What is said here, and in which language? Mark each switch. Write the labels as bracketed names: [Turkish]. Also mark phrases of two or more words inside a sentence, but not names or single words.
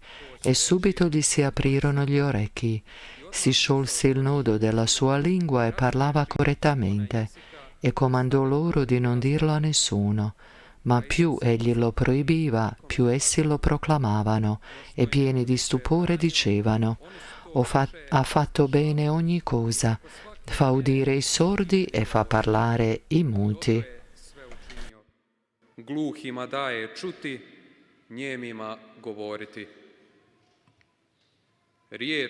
[Italian] E subito gli si aprirono gli orecchi. Si sciolse il nodo della sua lingua e parlava correttamente, e comandò loro di non dirlo a nessuno. Ma più egli lo proibiva, più essi lo proclamavano, e pieni di stupore dicevano: ha fatto bene ogni cosa. Fa udire i sordi e fa parlare i muti. [Croatian] je sve učinio. Gluhima daje čuti, njemima govoriti. Riječ